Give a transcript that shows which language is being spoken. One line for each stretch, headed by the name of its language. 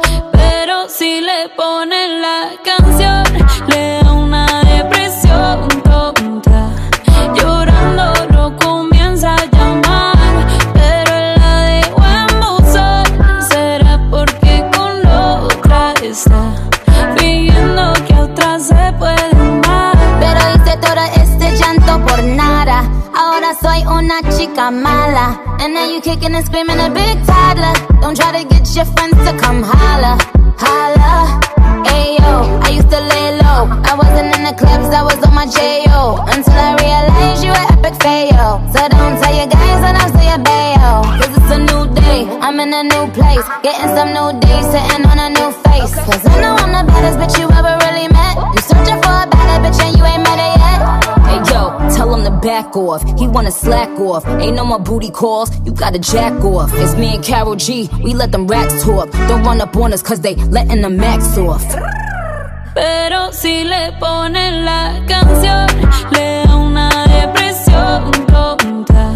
Spanish: pero si le ponen la canción, le da una depresión tonta, llorando lo comienza a llamar, pero él la dejó en buzón, será porque con otra está, fingiendo que a otra se puede amar, pero hice todo este llanto por nada, ahora soy una chica mala.
English: And now you kicking and screaming a big toddler. Don't try to get your friends to come holla, holla. Ayo, I used to lay low. I wasn't in the clubs, I was on my J-O. Until I realized you were epic fail. So don't tell your guys that I'm still your bae-o. Cause it's a new day, I'm in a new place. Getting some new days, sitting on a new face. Cause I know I'm the baddest bitch you ever really met. You searching for a better bitch and you ain't met her yet. Yo, tell him to back off, he wanna slack off. Ain't no more booty calls, you gotta jack off. It's me and Karol G, we let them racks talk. Don't run up on us cause they letting the max off.
Spanish: Pero si le ponen la canción, le da una depresión tonta.